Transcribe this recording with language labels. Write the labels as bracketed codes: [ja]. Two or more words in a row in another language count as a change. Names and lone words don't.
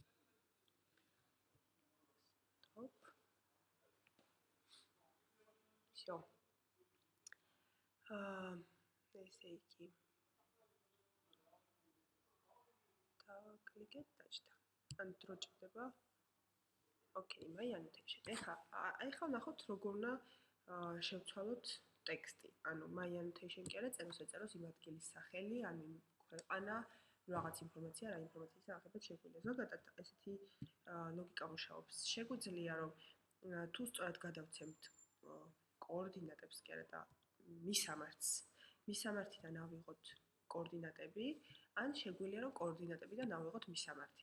[en] Stop. Всё. [ka] ესე იგი დავაკლიკეთ დაჭდა. ან დრო ჭირდება. ოკეი, [en] my annotation. [ka] ეხლა ნახოთ როგორ უნდა შევცვალოთ ტექსტი. ანუ [en] my annotation [ka] კი არა, წეროს ეწეროს იმ ადგილის სახელი, ანუ ქვეყანა, რაღაც ინფორმაცია, რა ინფორმაციის აღება შეგვიძლია. ზოგადად ესეთი ლოგიკა მუშაობს. შეგვიძლია რომ თუ სწორად გადავცემთ კოორდინატებს კი არა და მისამართიდან ავიღოთ კოორდინატები, ან შეგვიძლია რომ კოორდინატებიდან ავიღოთ მისამართი.